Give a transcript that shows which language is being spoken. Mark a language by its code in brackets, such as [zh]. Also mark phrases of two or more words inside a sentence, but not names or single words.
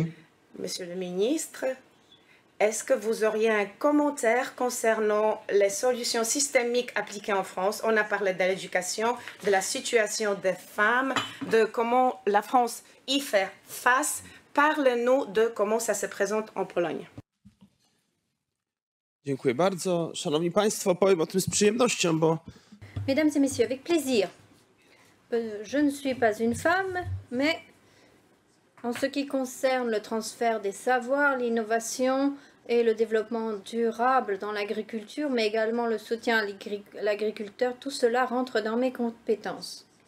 [fr] Monsieur le ministre, est-ce que vous auriez un commentaire concernant les solutions systémiques appliquées en France? On a parlé de l'éducation, de la situation des femmes, de comment la France y fait face. Parlez-nous de comment ça se présente en Pologne. [pl] Dziękuję bardzo. Szanowni Państwo, powiem o tym z przyjemnością, bo... [fr] Mesdames et messieurs, avec plaisir. Je ne suis pas une femme, mais en ce qui concerne le transfert des savoirs, l'innovation et le développement durable dans l'agriculture, mais également le soutien à l'agriculteur, tout cela rentre dans mes compétences.